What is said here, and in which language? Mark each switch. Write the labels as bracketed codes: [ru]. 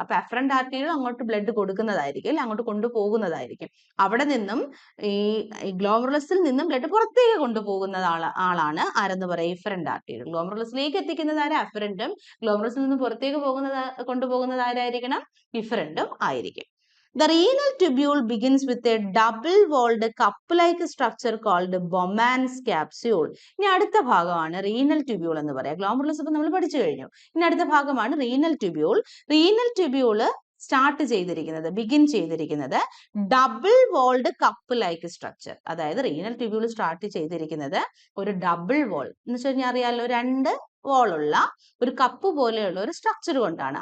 [ml] അപ്പൊ afferent arteriole അങ്ങോട്ട് blood കൊടുക്കുന്നതായിരിക്കും അല്ലെ, അങ്ങോട്ട് കൊണ്ടുപോകുന്നതായിരിക്കും. അവിടെ നിന്നും ഈ ഗ്ലോമറുലസിൽ നിന്നും ബ്ലഡ് പുറത്തേക്ക് കൊണ്ടുപോകുന്ന ആളാണ് ആരെന്ന് പറയാം? Efferent arteriole. ഗ്ലോമറുലസിലേക്ക് എത്തിക്കുന്നത് ആര്? അഫറന്റും. ഗ്ലോമറുലസിൽ നിന്നും പുറത്തേക്ക് കൊണ്ടുപോകുന്നത് ആരായിരിക്കണം? ഇഫറന്റും ആയിരിക്കും. [en] The renal tubule begins with a double-walled cup-like structure called Bowman's capsule. [ml] ഇനി അടുത്ത ഭാഗമാണ് റീനൽ ട്യൂബ്യൂൾ എന്ന് പറയാം. ഗ്ലോമറുലസ് ഇപ്പൊ നമ്മൾ പഠിച്ചു കഴിഞ്ഞു. ഇനി അടുത്ത ഭാഗമാണ് റീനൽ ട്യൂബ്യൂൾ. റീനൽ ട്യൂബ്യൂള് സ്റ്റാർട്ട് ചെയ്തിരിക്കുന്നത്, ബിഗിൻ ചെയ്തിരിക്കുന്നത് [en] Double walled cup like structure. [ml] അതായത് റീനൽ ട്യൂബ്യൂൾ സ്റ്റാർട്ട് ചെയ്തിരിക്കുന്നത് ഒരു ഡബിൾ വോൾ എന്ന് വെച്ച് കഴിഞ്ഞാൽ അറിയാലോ, 2 വോളുള്ള ഒരു കപ്പ് പോലെയുള്ള ഒരു സ്ട്രക്ചർ കൊണ്ടാണ്.